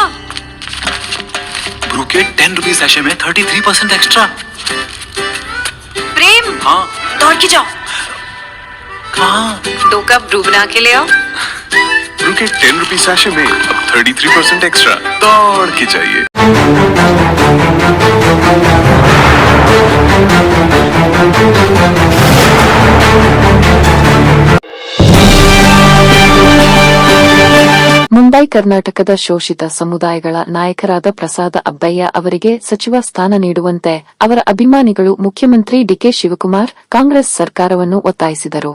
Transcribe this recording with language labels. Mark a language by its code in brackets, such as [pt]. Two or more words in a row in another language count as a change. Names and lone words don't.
[hi] ब्रू के 10 [en] rupees sachet [hi] में 33% एक्स्ट्रा। प्रेम, हाँ। दौड़ के जाओ। कहाँ? 2 कप ब्रू बना के ले आओ। ब्रू के 10 [en] rupees sachet [hi] में अब 33% एक्स्ट्रा। दौड़ के चाहिए। [kn] ಮುಂಬೈ ಕರ್ನಾಟಕದ ಶೋಷಿತ ಸಮುದಾಯಗಳ ನಾಯಕರಾದ ಪ್ರಸಾದ ಅಬ್ಬಯ್ಯ ಅವರಿಗೆ ಸಚಿವ ಸ್ಥಾನ ನೀಡುವಂತೆ ಅವರ ಅಭಿಮಾನಿಗಳು ಮುಖ್ಯಮಂತ್ರಿ ಡಿಕೆ ಶಿವಕುಮಾರ್ ಕಾಂಗ್ರೆಸ್ ಸರ್ಕಾರವನ್ನು ಒತ್ತಾಯಿಸಿದರು.